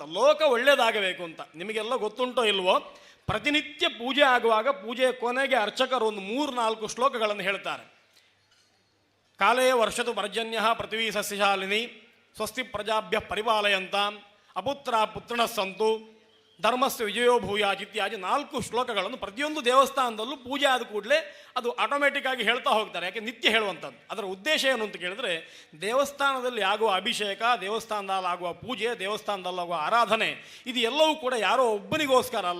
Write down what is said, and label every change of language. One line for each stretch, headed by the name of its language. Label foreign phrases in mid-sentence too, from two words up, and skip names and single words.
Kannada: ಲೋಕ ಒಳ್ಳೆಯದಾಗಬೇಕು ಅಂತ. ನಿಮಗೆಲ್ಲ ಗೊತ್ತುಂಟೋ ಇಲ್ವೋ, ಪ್ರತಿನಿತ್ಯ ಪೂಜೆ ಆಗುವಾಗ ಪೂಜೆಯ ಕೊನೆಗೆ ಅರ್ಚಕರು ಒಂದು 3-4 ಶ್ಲೋಕಗಳನ್ನು ಹೇಳ್ತಾರೆ.
Sanskrit: ಕಾಲೇ ವರ್ಷತು ಪರ್ಜನ್ಯ ಪೃಥ್ವೀ ಸಸ್ಯಶಾಲಿನಿ ಸ್ವಸ್ತಿ ಪ್ರಜಾಭ್ಯ ಪರಿಪಾಲಯಂತ ಅಪುತ್ರ ಪುತ್ರಣ ಸಂತು ಧರ್ಮಸ್ಯ ವಿಜಯೋ ಭೂಯಾಜ್
Kannada: ಇತ್ಯಾದಿ 4 ಶ್ಲೋಕಗಳನ್ನು ಪ್ರತಿಯೊಂದು ದೇವಸ್ಥಾನದಲ್ಲೂ ಪೂಜೆ ಆದ ಕೂಡಲೇ ಅದು ಆಟೋಮೆಟಿಕ್ ಆಗಿ ಹೇಳ್ತಾ ಹೋಗ್ತಾರೆ. ಯಾಕೆ ನಿತ್ಯ ಹೇಳುವಂಥದ್ದು. ಅದರ ಉದ್ದೇಶ ಏನು ಅಂತ ಕೇಳಿದ್ರೆ, ದೇವಸ್ಥಾನದಲ್ಲಿ ಆಗುವ ಅಭಿಷೇಕ, ದೇವಸ್ಥಾನದಲ್ಲಿ ಆಗುವ ಪೂಜೆ, ದೇವಸ್ಥಾನದಲ್ಲಾಗುವ ಆರಾಧನೆ, ಇದು ಎಲ್ಲವೂ ಕೂಡ ಯಾರೋ ಒಬ್ಬನಿಗೋಸ್ಕರ ಅಲ್ಲ.